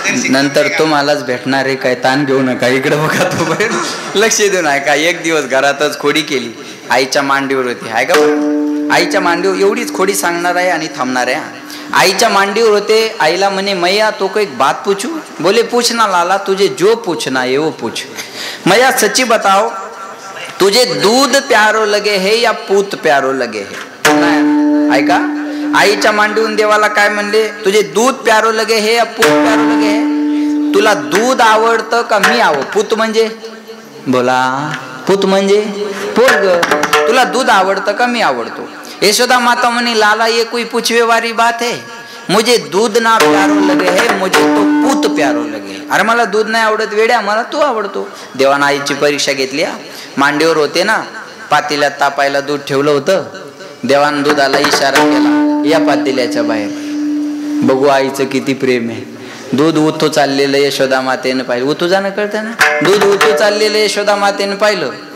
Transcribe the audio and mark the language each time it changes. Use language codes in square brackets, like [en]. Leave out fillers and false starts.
[mr] नंतर तुम्हालाच भेटणार आहे, काय ताण घेऊ नका, इकडे बघा तो बाहेर लक्ष देऊ नका. एक दिवस घरातच खोडी केली, आईच्या मांडीवर होती. आहे का बरं, आईच्या मांडीवर एवढीच खोडी सांगणार आहे आणि थांबणार आहे. आईच्या मांडीवर होते. आईला म्हणे [hi] मैया तो को एक बात पूछू. बोले पूछना लाला, तुझे जो पूछना है वो पूछ. मैया सच्ची बताओ, तुझे दूध प्यारो लगे है या पूत प्यारो लगे है. [mr] ऐका, आईच्या मांडीवरून देवाला काय म्हणले, [hi] तुझे दूध प्यारो लगे हे या पूत प्यारो लगे हे. [mr] तुला दूध आवडतं का मी पूत म्हणजे बोला, पूत म्हणजे पोरग. तुला दूध आवडतं का मी आवडतो. [hi] यशोदा माता म्हणे लाला ये कोई पूछवे वाली बात है, मुझे दूध ना प्यारो लगे है, मुझे तो पूत प्यारो लगे. [mr] अरे मला दूध नाही आवडत वेड्या, मला तू आवडतो. देवानं आईची परीक्षा घेतली. मांडीवर होते ना, पातेल्यात तापायला दूध ठेवलं होतं. देवानं दुधाला इशारा केला, या पातेल्याच्या बाहेर. बघू आईचं किती प्रेम आहे. दूध उतू चाललेलं यशोदा मातेनं पाहिलं. उतू जाणं कळतं ना, दूध उतू चाललेलं यशोदा मातेनं पाहिलं.